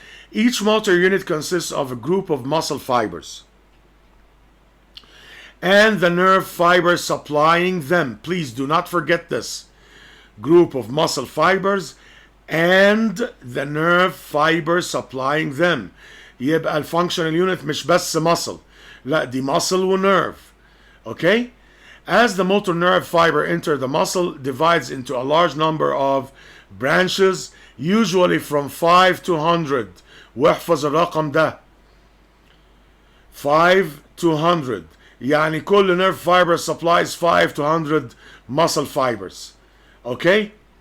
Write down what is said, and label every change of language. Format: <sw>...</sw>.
<en>Each motor unit consists of a group of muscle fibers and the nerve fibers supplying them. Please do not forget this. Group of muscle fibers and the nerve fibers supplying them.</en> <ar>يبقى الفانكشنال unit مش بس muscle، لا دي muscle و nerve.</ar> <en>Okay? As the motor nerve fiber enters the muscle, divides into a large number of branches, usually from 5 to 100.</en> <ar>واحفظ الرقم ده. 5 to 100. يعني كل</ar> <en>nerve fiber supplies 5 to 100 muscle fibers. Okay?</en>